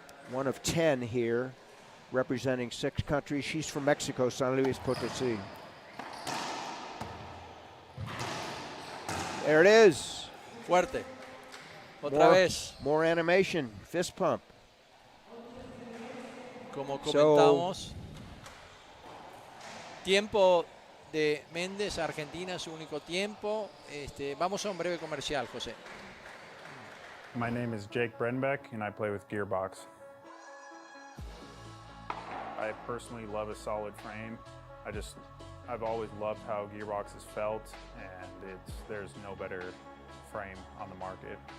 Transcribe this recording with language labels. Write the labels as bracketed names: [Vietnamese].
[English] One of 10 here, representing 6 countries. She's from Mexico, San Luis Potosí. There it is. [Spanish] Fuerte. Otra vez. [English] More animation, fist pump. [Spanish] Como comentamos, tiempo de Méndez, Argentina, su único tiempo. Vamos a un breve comercial, José. [English] My name is Jake Brenbeck, and I play with Gearbox. I personally love a solid frame. I've always loved how Gearbox has felt, and there's no better frame on the market.